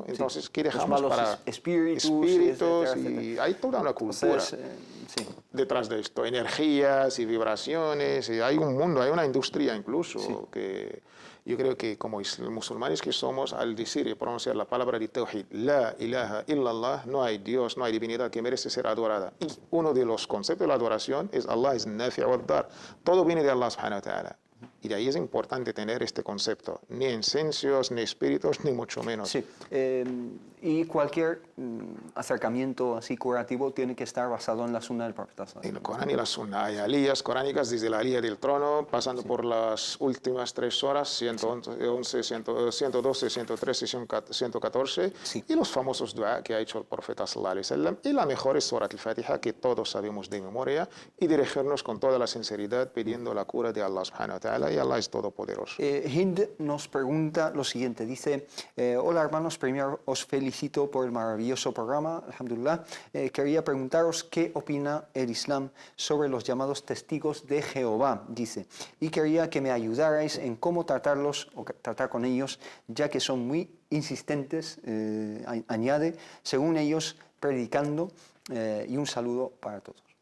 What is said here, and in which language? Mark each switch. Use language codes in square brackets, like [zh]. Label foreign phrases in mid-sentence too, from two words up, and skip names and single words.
[es] Entonces, ¿qué dejamos para espíritus y hay toda una cultura detrás de esto. Energías y vibraciones. Y hay un mundo, hay una industria incluso que... Yo creo que como musulmanes que somos, al decir y pronunciar la palabra de Tawhid, [ar] لا إله إلا الله, [es] no hay Dios, no hay divinidad que merece ser adorada. Y uno de los conceptos de la adoración es Allah es [ar] نافع وضار. [es] Todo viene de [ar] الله سبحانه وتعالى. [es] Y de ahí es importante tener este concepto, ni esencias, ni espíritus, ni mucho menos. Sí, y cualquier acercamiento así curativo tiene que estar basado en la sunna del profeta. En el Corán y la Sunna hay alías coránicas desde la alía del trono, pasando por las últimas 3 horas, 111, 112, 113, 114, Sí. y los famosos dua que ha hecho el profeta [ar] صلى الله عليه وسلم. [es] Y la mejor es Surat al-Fatiha, que todos sabemos de memoria, y dirigirnos con toda la sinceridad pidiendo la cura de [ar] الله سبحانه وتعالى, [es] y Allah es todopoderoso. Hind nos pregunta lo siguiente, dice, hola hermanos, primero os felicito por el maravilloso programa, alhamdulillah. Quería preguntaros qué opina el Islam sobre los llamados testigos de Jehová, dice, y quería que me ayudarais en cómo tratarlos o tratar con ellos, ya que son muy insistentes, añade, según ellos, predicando, y un saludo para todos.